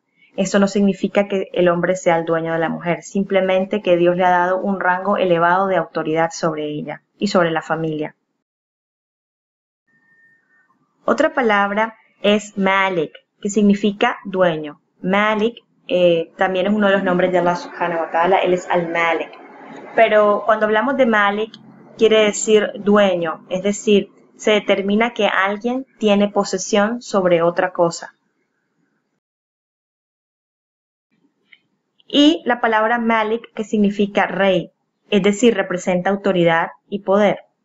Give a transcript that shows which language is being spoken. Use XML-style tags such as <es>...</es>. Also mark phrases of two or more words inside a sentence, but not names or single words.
<es>Esto no significa que el hombre sea el dueño de la mujer, simplemente que Dios le ha dado un rango elevado de autoridad sobre ella y sobre la familia. Otra palabra es Malik, que significa dueño. Malik también es uno de los nombres de Allah</es> <ar>سبحانه وتعالى,</ar> <es>él es Al-Malik. Pero cuando hablamos de Malik, quiere decir dueño, es decir, se determina que alguien tiene posesión sobre otra cosa. Y la palabra Malik, que significa rey, es decir, representa autoridad y poder.</es>